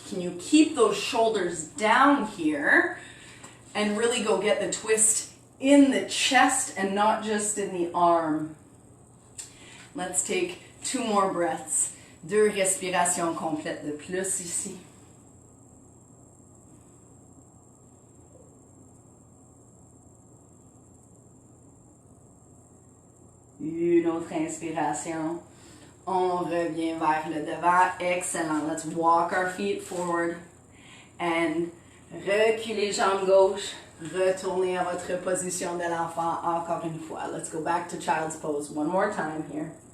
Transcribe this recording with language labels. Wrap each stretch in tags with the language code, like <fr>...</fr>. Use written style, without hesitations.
<en>Can you keep those shoulders down here and really go get the twist in the chest and not just in the arm? Let's take 2 more breaths.</en> <fr>2 respirations complètes de plus ici. Une autre inspiration. On revient vers le devant. Excellent.</fr> <en>Let's walk our feet forward.</en> <fr>And reculez jambe gauche. Retournez à votre position de l'enfant encore une fois.</fr> <en>Let's go back to child's pose one more time here.</en>